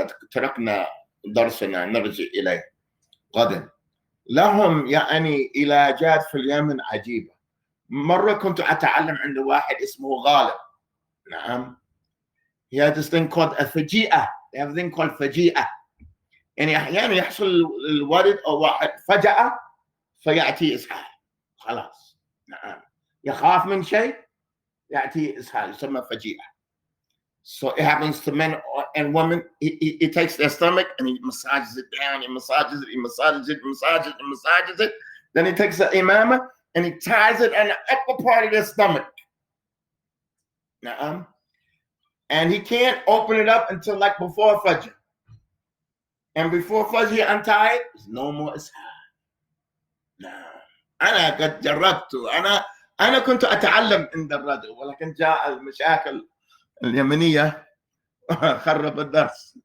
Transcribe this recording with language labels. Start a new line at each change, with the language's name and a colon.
Arabic: تركنا درسنا نرجع إليه غدا. لهم يعني علاجات في اليمن عجيبة. مرة كنت أتعلم عند واحد اسمه غالب. نعم.
English: He had this thing called a فجيئة. They have a thing called فجيئة.
Arabic: يعني أحيانا يحصل الولد أو واحد فجأة فيأتي إسهال. خلاص. نعم. يخاف من شيء يأتي إسهال. يسمى فجيئة.
English: So it happens to men and women. He takes their stomach and he massages it down. He massages it. He massages it. Massages it. Massages it. Then he takes the imama and he ties it on the upper part of their stomach. And he can't open it up until like before Fajr. And before Fajr, he untie it. There's no more ishaq.
Arabic: أنا قد جربت. أنا كنت أتعلم عند الرجل، ولكن جاء المشاكل اليمنية خرب الدرس.